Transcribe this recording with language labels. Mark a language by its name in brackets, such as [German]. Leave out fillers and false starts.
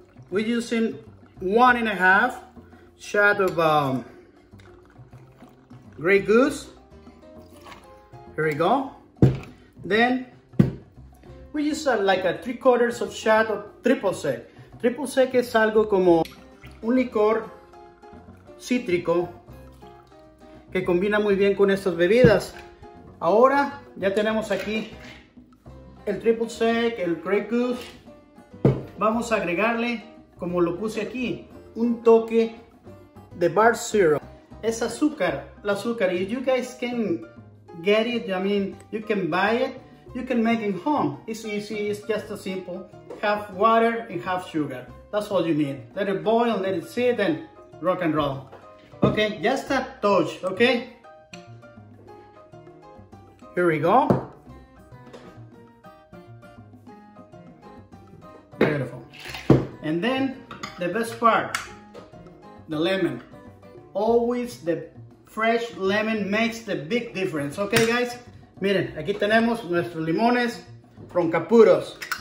[English] We're using 1.5 shot of Grey Goose. Here we go. Then we use like a 3/4 of shot of triple sec. [Spanish] Triple sec es algo como un licor cítrico que combina muy bien con estas bebidas. Ahora ya tenemos aquí el triple sec, el Grey Goose. Vamos a agregarle, como lo puse aquí, un toque de bar syrup. Es azúcar, el azúcar. [English] If you guys can get it, I mean, you can buy it, you can make it home. It's easy, it's just as simple. Half water and half sugar. That's all you need. Let it boil, let it sit, and rock and roll. Okay, just a touch, okay? Here we go. Beautiful. And then the best part, the lemon. Always the fresh lemon makes the big difference. Okay, guys? [Spanish] Miren, aquí tenemos nuestros limones [English] from Caputos.